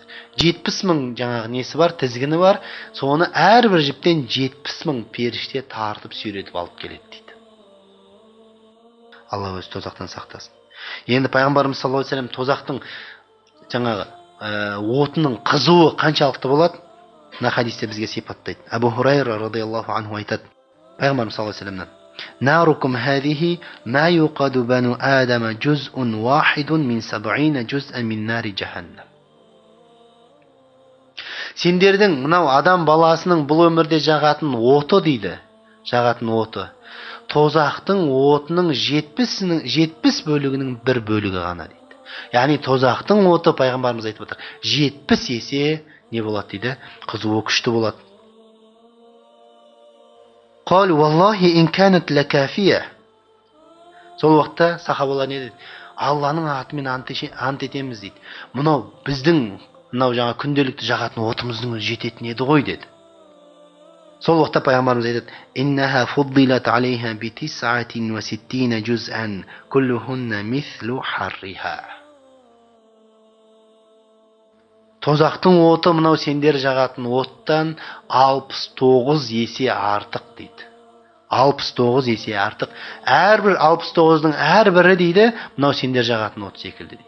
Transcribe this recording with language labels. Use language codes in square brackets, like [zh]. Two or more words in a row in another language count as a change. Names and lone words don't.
[kk] 70,000 жаңағы несі бар, тізгіні бар. Соны әрбір жіптен 70,000 періште тартып сүйретіп алып келеді дейді. Алла өзі тозақтан сақтасын. Енді пайғамбарымыз [ar] صلى الله عليه وسلم [kk] тозақтың жаңағы отының қызуы қаншалықты болады? Мына хадисте бізге сипаттайды. [ar] أبو هريرة رضي الله عنه [kk] айтады, пайғамбарымыз [ar] صلى الله عليه وسلم: "ناركم هذه ما يوقد بنو آدم جزء واحد من 70 جزءا من نار جهنم." [kk] Сендердің мынау адам баласының бұл өмірде жағатын оты дейді. Жағатын оты. Тозақтың отының 70 бөлігінің бір бөлігі ғана дейді. Яғни тозақтың оты пайғамбарымыз айтып отыр, 70 есе не болады дейді? Қызуы күшті болады. [ar] قال والله إن كانت لكافية. [kk] Сол уақытта сахабалар не дейді? Алланың атымен ант етеміз дейді. Мынау біздің мынау жаңа күнделікті жағатын отымыздың жететін еді ғой деді. Сол уақытта пайғамбарымыз айтады: [ar] "إنها فضلت عليها ب 69 جزءا كلهن مثل حرها." [kk] Тозақтың оты мынау сендер жағатын оттан 69 есе артық дейді. 69 есе артық. Әрбір 69-ның әрбірі дейді, мынау сендер жағатын от секілді дейді.